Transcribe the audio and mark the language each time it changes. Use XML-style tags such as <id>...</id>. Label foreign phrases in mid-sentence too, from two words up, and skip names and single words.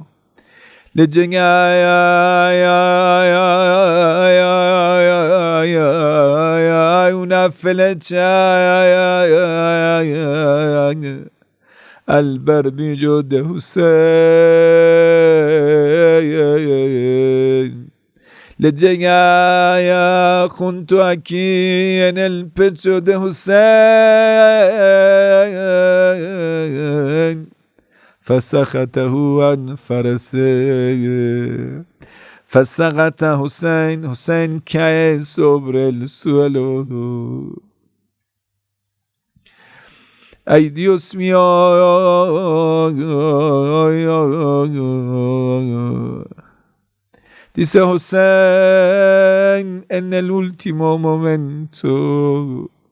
<es>Le llega una flecha al barbillo de Hussein. Le llega junto aquí en el pecho de Hussein.</es> <ar>فسخته عن فرسه. فسقط Hussein.</ar> <es>Hussein cae sobre el suelo. Ay, Dios mío. Dice Hussein en el último momento.</es>